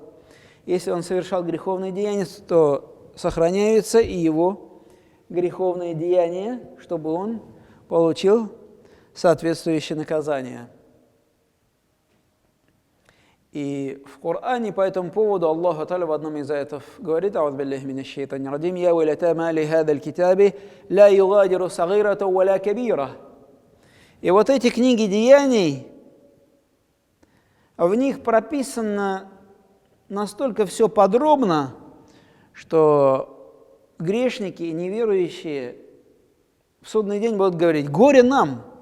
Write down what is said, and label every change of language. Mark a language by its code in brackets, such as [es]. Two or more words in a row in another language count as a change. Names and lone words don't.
[ru] Если он совершал греховные деяния, то сохраняются и его греховные деяния, чтобы он получил соответствующее наказание. И в Коране по этому поводу Аллах Та'аля в одном из аятов говорит: [ar] «أعوذ بالله من الشيطان الرجيم, يا ويلتنا مال هذا الكتاب لا يغادر صغيرة ولا كبيرة». [ru] И вот эти книги деяний, в них прописано настолько все подробно, что грешники и неверующие в судный день будут говорить: горе нам!